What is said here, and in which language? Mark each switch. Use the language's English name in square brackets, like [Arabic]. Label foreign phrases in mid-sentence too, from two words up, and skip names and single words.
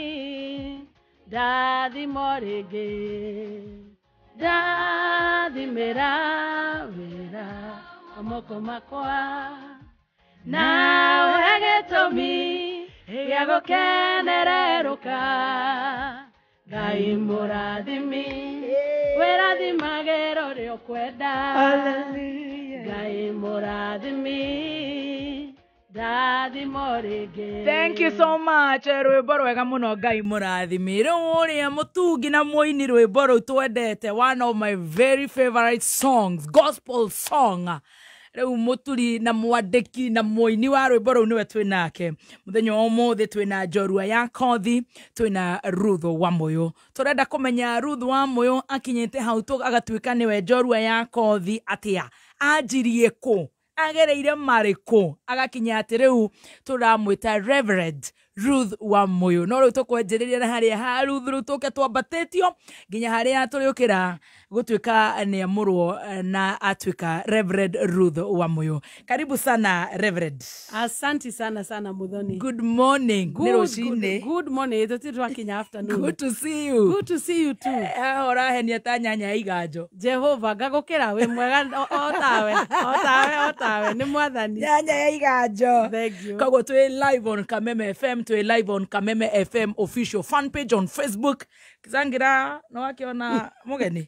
[Kikuyu] ndathimo rĩngĩ ndathimĩra wĩra moko makwa nawe gĩtũmi gĩa gũkenererũka Ngai mũrathimi wĩrathimagĩra ũrĩa ũkwenda Ngai mũrathimi ndathimo rĩngĩ. [English] Thank you so much. [Kikuyu] Rwĩmbo rwega mũno Ngai mũrathimi. Rĩu ũrĩa mũtungi na mũini rwĩmbo rũu twendete, [English] one of my very favorite songs, gospel song. [Kikuyu] Rĩu mũturi na mwandĩki na mũini wa rwĩmbo rũu nĩwe twĩ nake. Mũthenya ũmũthĩ twĩna Njorua ya Kothi, twĩna Ruth Wamuyu. Tũrenda kũmenya Ruth Wamuyu akinyĩte hau agatuĩka nĩwe Njorua ya Kothi atĩa, anjirie kũ, agereire marĩkũ, agakinya atĩ rĩu tũramwĩta Reverend Ruth Wamuyu. No rĩu tũkwenjĩrĩria na harĩa ha Ruth rĩu tũke twambatĩtio nginya harĩa tũrĩũkĩra gũtuĩka nĩamũrwo na atuĩka Reverend Ruth Wamuyu. [Swahili] Karibu sana Reverend. Asante sana Muthoni. [English] Good morning. Good morning. Twakinya afternoon. Good to see you. Good to see you too. [Kikuyu] Orahenia ta nyanya ya iganjo. Jehova ngagũkĩra we mwega otawe nĩ mwathani. Nyanya ya iganjo. [English] Thank you. [Kikuyu] Koguo twĩ [English] live on Kameme FM, twĩ live on Kameme FM official fan page on Facebook. [Kikuyu] Kizangira no akiona mugeni.